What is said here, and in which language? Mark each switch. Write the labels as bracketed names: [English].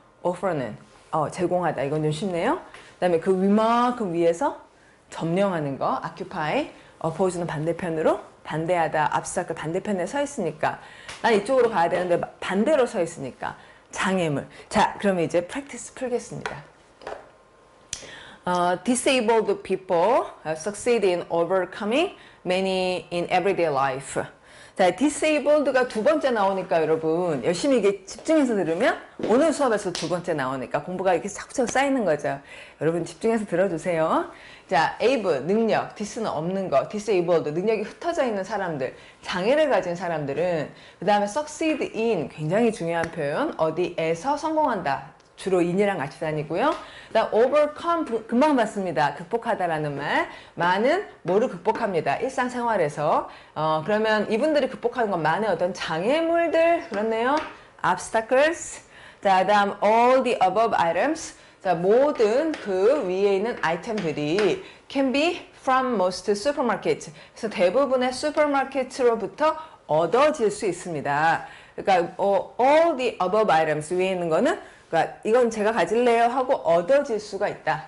[Korean] offer는 제공하다, 이건 좀 쉽네요. 그 다음에 그 위만큼 위에서 점령하는 거 occupy, oppose는 반대편으로 반대하다, obstacle 반대편에 서 있으니까 난 이쪽으로 가야 되는데 반대로 서 있으니까 장애물. 자, 그러면 이제 practice 풀겠습니다. [English] Disabled people succeed in overcoming many in everyday life. [Korean] 자, disabled가 두 번째 나오니까 여러분 열심히 이게 집중해서 들으면 오늘 수업에서 두 번째 나오니까 공부가 이렇게 차곡차곡 쌓이는 거죠. 여러분 집중해서 들어주세요. 자, able, 능력, dis는 없는 거, disabled, 능력이 흩어져 있는 사람들, 장애를 가진 사람들은 그 다음에 succeed in, 굉장히 중요한 표현, 어디에서 성공한다. 주로 in이랑 같이 다니고요. 그다음 overcome 금방 봤습니다. 극복하다라는 말. 많은 뭐를 극복합니다. 일상생활에서. 그러면 이분들이 극복하는 건 많은 어떤 장애물들 그렇네요. [English] obstacles. [Korean] 자, 그다음 [English] all the above items. [Korean] 자, 모든 그 위에 있는 아이템들이 [English] can be from most supermarkets. [Korean] 그래서 대부분의 슈퍼마켓으로부터 얻어질 수 있습니다. 그러니까 [English] all the above items [Korean] 위에 있는 거는 그러니까 이건 제가 가질래요 하고 얻어질 수가 있다.